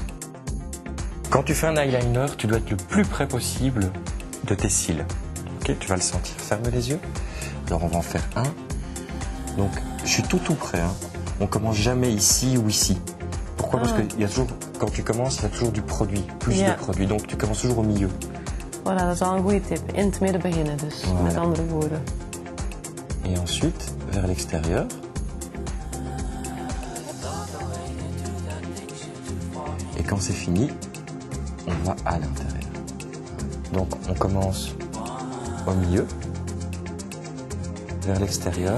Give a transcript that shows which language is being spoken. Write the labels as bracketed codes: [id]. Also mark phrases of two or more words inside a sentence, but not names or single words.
[fr] Quand tu fais un eyeliner, tu dois être le plus près possible de tes cils. Ok, tu vas le sentir. Ferme les yeux. Alors on va en faire un. Donc je suis tout près. Hein. On commence jamais ici ou ici. Pourquoi? Parce que il y a toujours, quand tu commences, il y a toujours du produit, plus de produit. Donc tu commences toujours au milieu. Voilà, [nl] dat is al een goede tip. In het midden beginnen dus, met andere woorden. [fr] Et ensuite, vers l'extérieur. Et quand c'est fini, on va à l'intérieur. Donc on commence au milieu, vers l'extérieur.